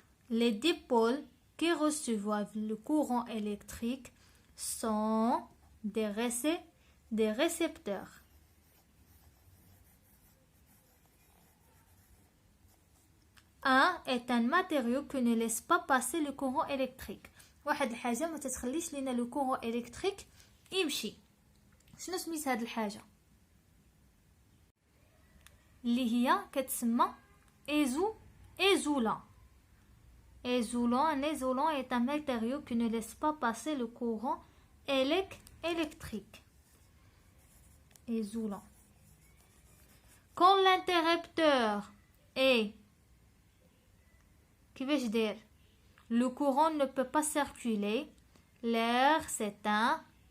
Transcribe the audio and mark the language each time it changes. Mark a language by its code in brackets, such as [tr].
[fr] Les dipôles qui reçoivent le courant électrique sont des récepteurs. Un est un matériau qui ne laisse pas passer le courant électrique. [ar] واحد الحاجة ما تتخليش لنا [fr] le courant électrique [ar] يمشي. شنو سميت هاد الحاجة؟ اللي هي كتسمى isolant. [fr] Un isolant est un matériau qui ne laisse pas passer le courant électrique. Isolant. Quand l'interrupteur est le courant ne peut pas circuler, l'air s'éteint.